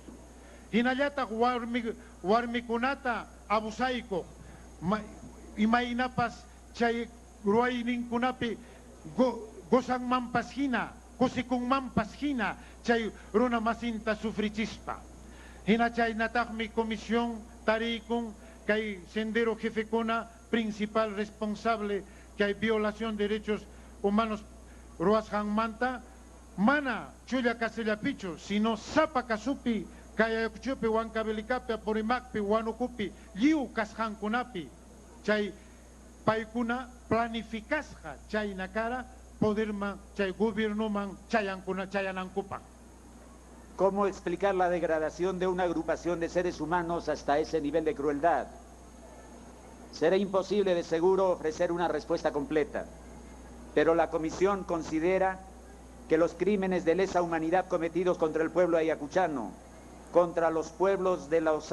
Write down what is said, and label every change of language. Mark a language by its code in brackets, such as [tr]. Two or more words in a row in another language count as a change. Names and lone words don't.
[qu] Hinallata warmikunata abusaykuq imaynapas chay ruayninkunapi gozanmanpas hina kusikunmanpas hina chay runa masinta sufrichispa. Hina chaynataqmi comisión tarikun kay Sendero jefekuna principal responsable [es] que hay violación de derechos humanos [qu] ruashanmanta mana chulla casellapichu sino sapa kasupi kay Ayacuchupi Huancavelicapi Apurimacpi Huanucupi lliw kashankunapi chay paykuna planificasqa chay nakara poderman chay gobiernoman chayanankupan. [es] ¿Cómo explicar la degradación de una agrupación de seres humanos hasta ese nivel de crueldad? Será imposible de seguro ofrecer una respuesta completa, pero la Comisión considera que los crímenes de lesa humanidad cometidos contra el pueblo ayacuchano, contra los pueblos de los